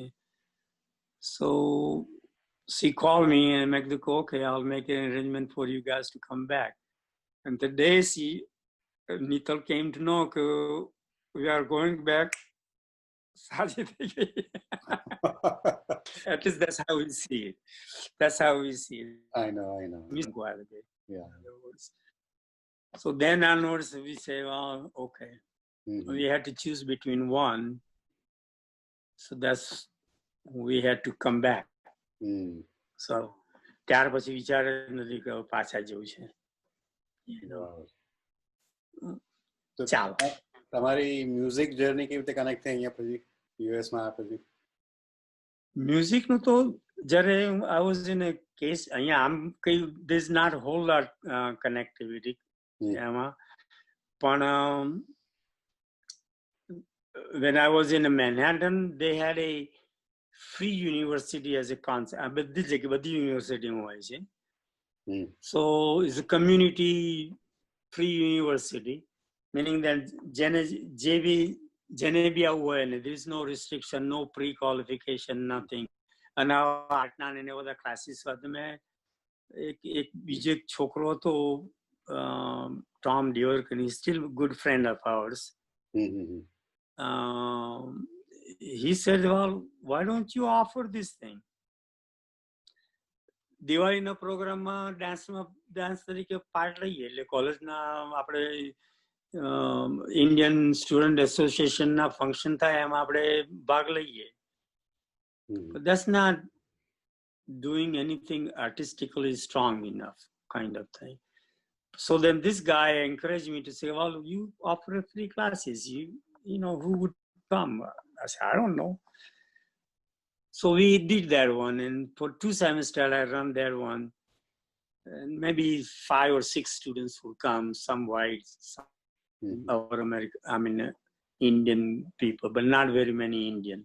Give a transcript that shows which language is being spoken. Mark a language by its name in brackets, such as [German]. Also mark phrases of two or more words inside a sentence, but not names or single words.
[English] So she called me and I said, okay, I'll make an arrangement for you guys to come back. And the day Nital came to know we are going back. [Gujarati] સાજી થઈ ગઈ. [English] At least that's how we see it. That's how we see it. I know. Yeah. So then onwards we say, well, okay, we had to choose between one. So that's, we had to come back. [Gujarati] So ત્યાર પછી વિચાર નથી કે પાછા જવું છે. ચાલો, તમારી [English] music journey [Gujarati] કેવી રીતે કનેક્ટ થઈ અહીંયા પછી યુએસ માં આવ્યા પછી? મ્યુઝિક નું તો જ્યારે [English] I was in a case, [Gujarati] અહીંયા આમ કઈ [English] there's not a whole lot connectivity [Gujarati] એમાં, પણ [English] when I was in Manhattan, they had a free university as a concept. [Gujarati] બધી જગ્યાએ બધી યુનિવર્સિટીમાં હોય છે. [English] So it's a community free university, meaning that [Gujarati] જેને બી આવવું હોય ને, [English] there is no restriction, no pre-qualification, nothing. [Gujarati] અને આર્ટના ને બધા ક્લાસીસ હતા. મેં એક બીજો એક છોકરો હતો, [English] Tom Diork, and he's still a good friend of ours. He said, well, why don't you offer this thing? [Gujarati] દિવાળીના પ્રોગ્રામમાં ડાન્સ તરીકે પાર્ટ લઈએ. એટલે કોલેજના આપણે ઇન્ડિયન સ્ટુડન્ટ એસોસિએશનના ફંક્શન થાય એમાં આપણે ભાગ લઈએ. [English] But that's not doing anything artistically strong enough, kind of thing. So then this guy encouraged me to say, well, you offer free classes, you know, who would come? I said, I don't know. So we did that one, and for 2 semesters I run that one, and maybe 5 or 6 students would come, some white, some our Indian people, but not very many Indian.